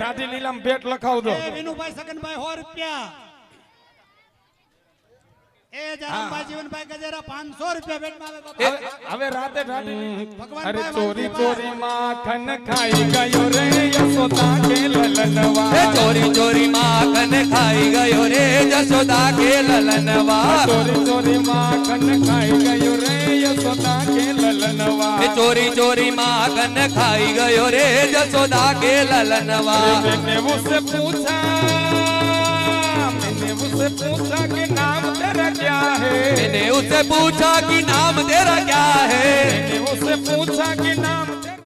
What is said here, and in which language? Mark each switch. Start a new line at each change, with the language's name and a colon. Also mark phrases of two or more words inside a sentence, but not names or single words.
Gujarati: દાદી નીલમ ભેટ લખાવજો, એ વિનુભાઈ સગનભાઈ ₹100, એ જયરામભાઈ જીવનભાઈ ગજેરા ₹500 भेटમાં આવે। બાપા। હવે રાતે દાદી ભગવાન અરે ભાઈ ચોરી વાલજીભાઈ।
Hindi: चोरी माखन खाई गयो रे यशोदा के ललनवा, ए चोरी चोरी माखन खाई गयो रे जसोदा के ललनवा, चोरी चोरी माखन खाई गयो रे यशोदा के ललनवा, ए चोरी चोरी माखन खाई गयो रे जसोदा के ललनवा। मैंने उससे पूछा कि नाम तेरा क्या है, मैंने उससे पूछा कि नाम तेरा क्या है, मैंने उससे पूछा कि नाम